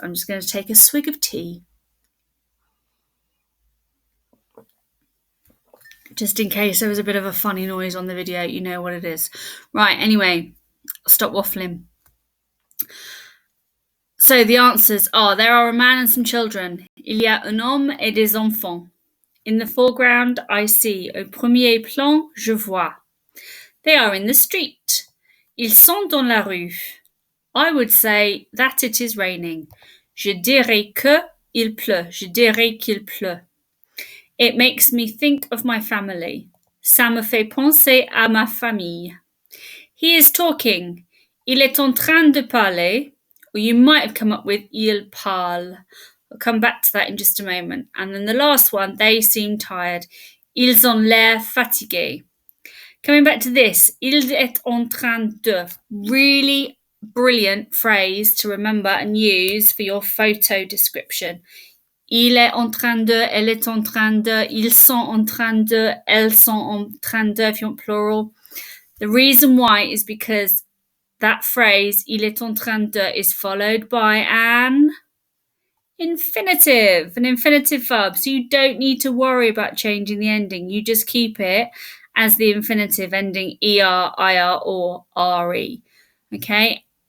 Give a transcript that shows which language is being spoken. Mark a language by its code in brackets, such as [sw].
[en] I'm just going to take a swig of tea. Just in case there was a bit of a funny noise on the video, you know what it is. Right, anyway, stop waffling. So the answers are, there are a man and some children. [fr] Il y a un homme et des enfants. [en] In the foreground, I see. [fr] Au premier plan, je vois. [en] They are in the street. [fr] Ils sont dans la rue. [en] I would say that it is raining. [fr] Je dirais que il pleut. Je dirais qu'il pleut. [en] It makes me think of my family. [fr] Ça me fait penser à ma famille. [en] He is talking. [fr] Il est en train de parler. [en] Or you might have come up with [fr] il parle. [en] I'll come back to that in just a moment. And then the last one, they seem tired. [fr] Ils ont l'air fatigués. [en] Coming back to this, [fr] il est en train de. [en] Really brilliant phrase to remember and use for your photo description. [fr] Il est en train de, elle est en train de, ils sont en train de, elles sont en train de, [en] if you want plural. The reason why is because that phrase, [fr] il est en train de, [en] is followed by an infinitive verb. So you don't need to worry about changing the ending. You just keep it as the infinitive ending er, ir, or re. Okay?